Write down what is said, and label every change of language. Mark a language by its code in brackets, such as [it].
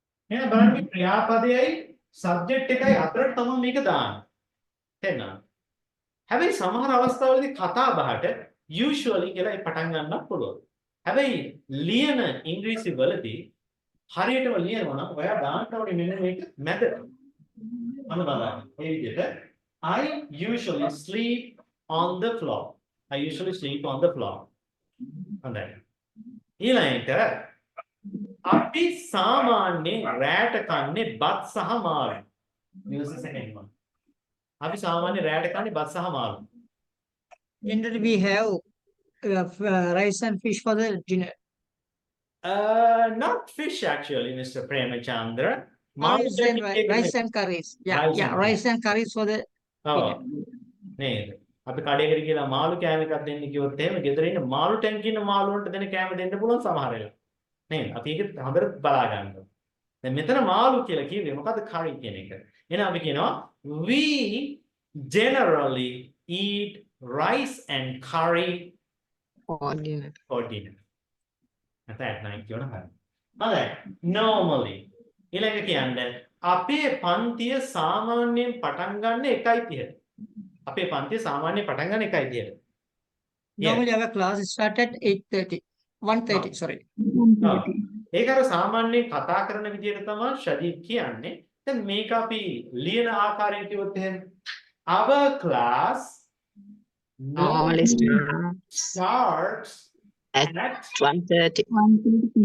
[si] එහෙනම් බලන්න මේ ක්‍රියාපදයයි subject එකයි අතරට තමයි මේක දාන්නේ. තේරෙනවද? හැබැයි සමහර අවස්ථාවලදී කතා බහට usually කියලා පටන් ගන්නත් පුළුවන්. හැබැයි ලියන ඉංග්‍රීසි වලදී හරියටම ලියනවා නම් ඔයා දාන්න ඕනේ මෙන්න මේක මැදට. අන්න බලන්න. [en] මේ විදිහට I usually sleep on the floor. I usually sleep on the floor. [si] හොඳයි. ඊළඟට අපි සාමාන්‍යයෙන් රැට කන්නේ බත් සහ මාළු. [en] use the second one. [si] අපි සාමාන්‍යයෙන් රැට කන්නේ බත් සහ මාළු. [en] Generally, we have rice and fish for the dinner. Not fish actually, Mr. Premachandra. Rice and, rice and curries. Yeah, Rice yeah, and rice and curries for the [si] ඔව්. [en] dinner. [si] නේද? අපි කඩේකට ගිහලා මාළු කෑම එකක් දෙන්න කිව්වොත් එහෙම ගෙදර ඉන්න මාළු ටැංකිය ඉන්න මාළු වලට දෙන කෑම දෙන්න පුළුවන් සමහර වෙලාවට. නේද? අපි ඒක හොඳට බලා ගන්න ඕනේ. දැන් මෙතන මාළු කියලා කිව්වේ මොකද්ද curry කියන එක. එහෙනම් අපි කියනවා [en] we generally eat rice and curry For dinner. for dinner. [si] නැත්නම් at night කියනවා හරියි. හොඳයි. Normally ඊළඟ කියන්නේ අපේ පන්තිය සාමාන්‍යයෙන් පටන් ගන්න 1:30ට. අපේ පන්තිය සාමාන්‍යයෙන් පටන් ගන්න 1:30ට. [en] Normally, our class start at 8:30. 1:30, sorry. [si] ඒක අර සාමාන්‍යයෙන් කතා කරන විදිහට තමයි ෂදීප් කියන්නේ. දැන් මේක අපි ලියන ආකාරයෙන් කිව්වොත් එහෙම our class [en] Normally starts at at 1:30.